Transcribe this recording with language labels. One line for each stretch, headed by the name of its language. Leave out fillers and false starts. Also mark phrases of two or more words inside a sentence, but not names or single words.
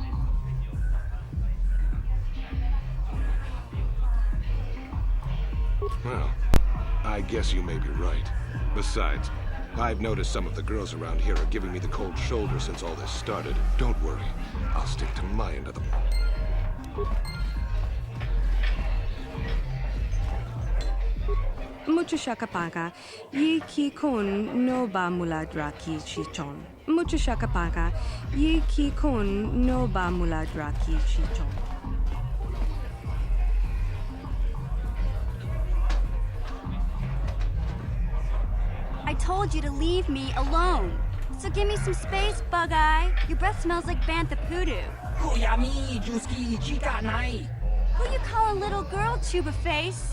English: Well, I guess you may be right. Besides, I've noticed some of the girls around here are giving me the cold shoulder since all this started. Don't worry, I'll stick to my end of the... Mucho shakapaka, ye ki kun no ba muladra ki chichon. Mucho shakapaka, ye ki kun no ba muladra ki chichon. I told you to leave me alone. So give me some space, Bug-Eye. Your breath smells like bantha poodoo. Who you call a little girl, Tuba Face?